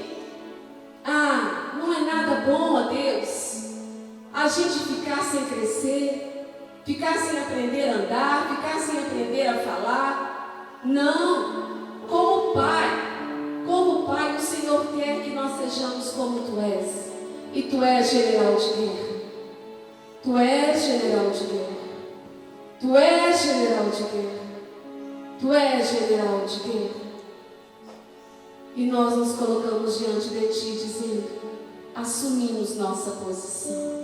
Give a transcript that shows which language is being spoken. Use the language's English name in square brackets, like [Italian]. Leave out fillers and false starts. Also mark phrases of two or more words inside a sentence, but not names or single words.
[Portuguese] Ah, não é nada bom, ó Deus, a gente ficar sem crescer, ficar sem aprender a andar, ficar sem aprender a falar. Não, como Pai, o Senhor quer que nós sejamos como Tu és. E Tu és general de guerra. Tu és general de guerra. Tu és general de guerra. Tu és general de guerra. E nós nos colocamos diante de Ti, dizendo: assumimos nossa posição.